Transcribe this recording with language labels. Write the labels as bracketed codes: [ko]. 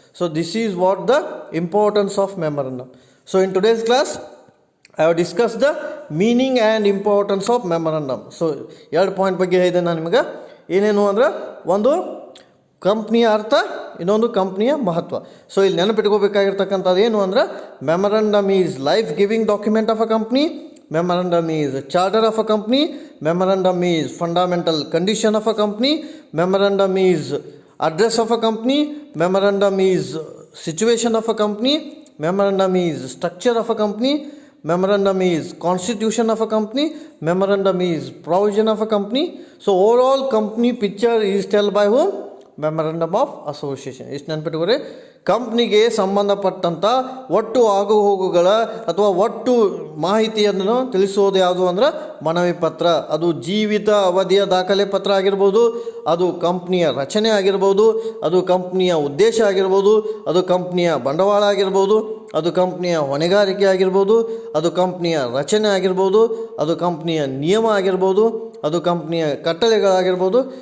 [en] So this is what the importance of memorandum. So in today's class I have discuss the meaning and importance of memorandum. [kn] So 2 point ಬಗ್ಗೆ ಹೇಳಿದೆ ನಾನು ನಿಮಗೆ. ಏನೇನು ಅಂದ್ರೆ, ಒಂದು ಕಂಪ್ನಿಯ ಅರ್ಥ, ಇನ್ನೊಂದು ಕಂಪ್ನಿಯ ಮಹತ್ವ. ಸೊ ಇಲ್ಲಿ ನೆನಪಿಟ್ಕೋಬೇಕಾಗಿರ್ತಕ್ಕಂಥದ್ದು ಏನು ಅಂದ್ರೆ, [en] Memorandum is life giving document of a company, memorandum is a charter of a company, memorandum is fundamental condition of a company, memorandum is address of a company, memorandum is situation of a company, memorandum is structure of a company, memorandum is constitution of a company, memorandum is provision of a company. So overall company picture is told by whom? [kn] Memorandum of association. ಇಷ್ಟು ನೆನಪಿಟ್ಕೊರಿ. ಕಂಪ್ನಿಗೆ ಸಂಬಂಧಪಟ್ಟಂಥ ಒಟ್ಟು ಆಗುಹೋಗುಗಳ ಅಥವಾ ಒಟ್ಟು ಮಾಹಿತಿಯನ್ನು ತಿಳಿಸೋದು ಯಾವುದು ಅಂದ್ರೆ ಮನವಿ ಪತ್ರ. ಅದು ಜೀವಿತ ಅವಧಿಯ ದಾಖಲೆ ಪತ್ರ ಆಗಿರ್ಬೋದು, ಅದು ಕಂಪ್ನಿಯ ರಚನೆ ಆಗಿರ್ಬೋದು, ಅದು ಕಂಪ್ನಿಯ ಉದ್ದೇಶ ಆಗಿರ್ಬೋದು, ಅದು ಕಂಪ್ನಿಯ ಬಂಡವಾಳ ಆಗಿರ್ಬೋದು, ಅದು ಕಂಪ್ನಿಯ ಹೊಣೆಗಾರಿಕೆ ಆಗಿರ್ಬೋದು, ಅದು ಕಂಪ್ನಿಯ ರಚನೆ ಆಗಿರ್ಬೋದು, ಅದು ಕಂಪ್ನಿಯ ನಿಯಮ ಆಗಿರ್ಬೋದು, ಅದು ಕಂಪ್ನಿಯ ಕಟ್ಟಳೆಗಳಾಗಿರ್ಬೋದು.